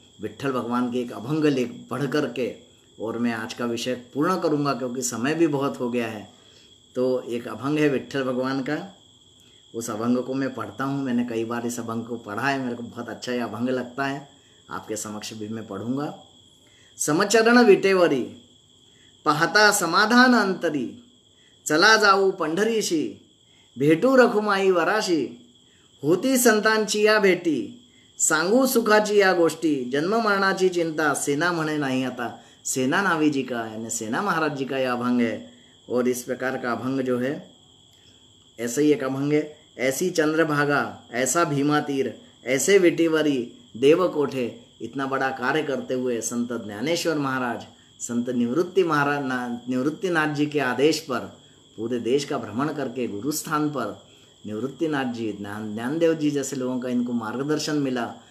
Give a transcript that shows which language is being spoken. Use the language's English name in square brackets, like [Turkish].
[Hindi] विट्ठल भगवान के एक अभंग लेख पढ़ करके और मैं आज का विषय पूर्ण करूंगा, क्योंकि समय भी बहुत हो गया है। तो एक अभंग है विट्ठल भगवान का, उस अभंग को मैं पढ़ता हूँ। मैंने कई बार इस अभंग को पढ़ा है, मेरे को बहुत अच्छा ये अभंग लगता है। आपके समक्ष भी मैं पढ़ूंगा। [Marathi] समचरण विटेवरी पाहता समाधान अंतरी, चला जाऊ पंढरीशी भेटू रखुमाई वराशी, होती संतांची या भेटी सांगू सुखाची या गोष्टी, जन्म मरणाची चिंता सेना म्हणे नाही आता। [Hindi] सेना नावी जी का यानी सेना महाराज जी का यह अभंग है। और इस प्रकार का अभंग जो है ऐसा ही एक अभंग है, [Marathi] ऐसी चंद्रभागा ऐसा भीमा तीर ऐसे विटिवरी देव कोठे। [Hindi] इतना बड़ा कार्य करते हुए संत ज्ञानेश्वर महाराज, संत निवृत्तिनाथ जी के आदेश पर पूरे देश का भ्रमण करके गुरु स्थान पर निवृत्तिनाथ जी, ज्ञानदेव जी जैसे लोगों का इनको मार्गदर्शन मिला।